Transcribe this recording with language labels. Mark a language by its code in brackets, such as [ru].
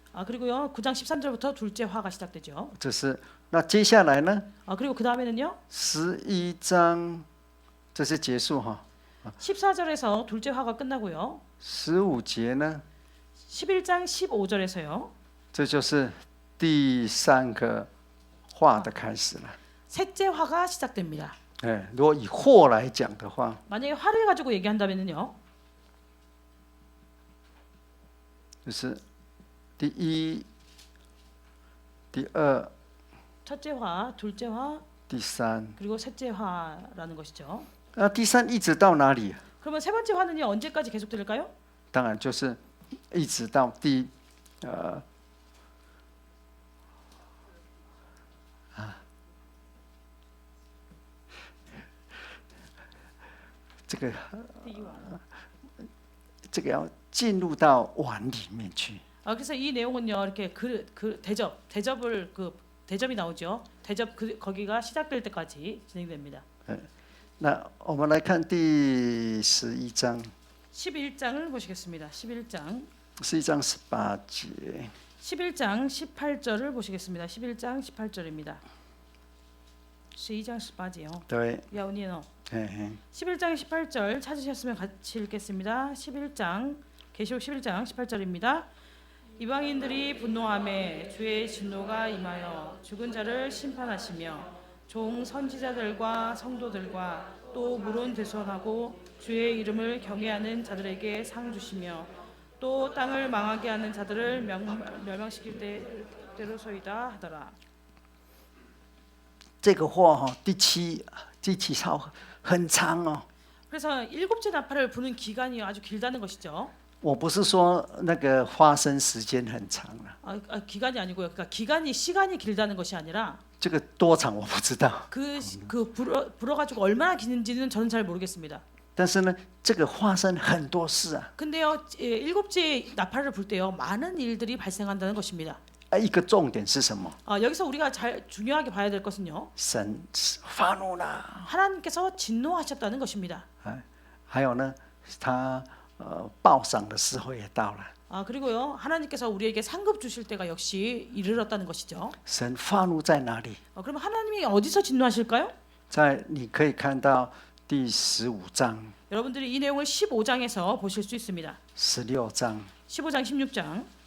[ko] 그리고요 9장 13절부터 둘째 화가 시작되죠. [zh] 这是那接下来呢？ [ko] 그리고 그 다음에는요 [zh] 11章这是结束哈。 [ko] 14절에서 둘째 화가 끝나고요. [zh] 15节呢？ [ko] 11장 15절에서요. [zh] 这就是第3个话的开始了。 [ko] 셋째 화가 시작됩니다. [zh] 如果以祸来讲的话， [ko] 만약에 화를 가지고 얘기한다면요. [zh] 就是第1、第2、 [ko] 첫째 화, 둘째 화, [zh] 第3。 [ko] 그리고 셋째 화라는 것이죠. [zh] 那第3一直到哪里？ [ko] 그러면 세 번째 화는요 언제까지 계속될까요? [zh] 当然就是一直到这个要进入到碗里面去。 [ko] 그래서 이 내용은요 이렇게 대접을 대접이 나오죠. 대접 거기가 시작될 때까지 진행됩니다. [zh] 那我们来看第11章。 [ko] 11장을 보시겠습니다. 11장 [zh] 18节。 [ko] 11장 18절을 보시겠습니다. 11장 18절입니다. 11장 18节요. [zh] 对。要念哦. [ko] 11장 18절 찾으셨으면 같이 읽겠습니다. 11장 계시록 11장 18절입니다. 이방인들이 분노하매 주의 진노가 임하여 죽은 자를 심판하시며 종 선지자들과 성도들과 또 물론 되선하고 주의 이름을 경외하는 자들에게 상 주시며 또 땅을 망하게 하는 자들을 멸망시킬 때로소이다 하더라. [zh] 这个话第七号很长哦。 [ko] 그래서 일곱째 나팔을 부는 기간이 아주 길다는 것이죠. [zh] 我不是说那个发生时间很长了， [ko] 기간이 아니고요. 그러니까 기간이 시간이 길다는 것이 아니라 [zh] 这个多长我不知道。 [ko] 그 불어가지고 얼마나 기는지는 저는 잘 모르겠습니다. [zh] 但是呢，这个发生很多事啊。 [ko] 근데요, 일곱째 나팔을 불 때요, 많은 일들이 발생한다는 것입니다. [zh] 一个重点是什么？ [ko] 여기서 우리가 잘 중요하게 봐야 될 것은요, [zh] 神发怒了， [ko] 하나님께서 진노하셨다는 것입니다. [zh] 还有呢，他报赏的时候也到了。 [ko] 그리고요, 하나님께서 우리에게 상급 주실 때가 역시 이르렀다는 것이죠. [zh] 神发怒在哪里？ [ko] 그럼 하나님이 어디서 진노하실까요? [zh] 在你可以看到第15章、 [ko] 여러분들이 이 내용을 15장에서 보실 수 있습니다. [zh] 16章、 [ko] 15장, 16장.